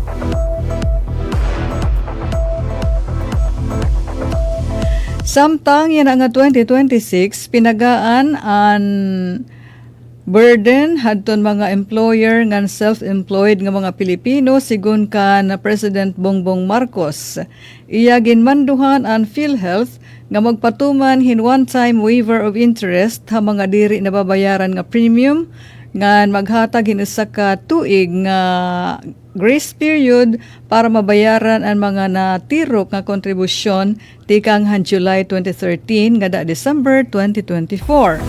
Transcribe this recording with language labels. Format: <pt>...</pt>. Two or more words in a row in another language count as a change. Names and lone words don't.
<war>Samtang yan nga 2026 pinagaan ang burden hadton mga employer ngan self-employed nga mga Pilipino sigun kan President Bongbong Marcos. Iya ginmanduhan ang PhilHealth nga magpatuman hin</war> <en>one-time waiver of interest</en> <war>ha mga diri na babayaran nga premium ngan maghatag hin usa ka tuig nga</war> <en>grace period</en> <war>para mabayaran ang mga natirok nga kontribusyon tikang han July 2013 ngada December 2024.</war>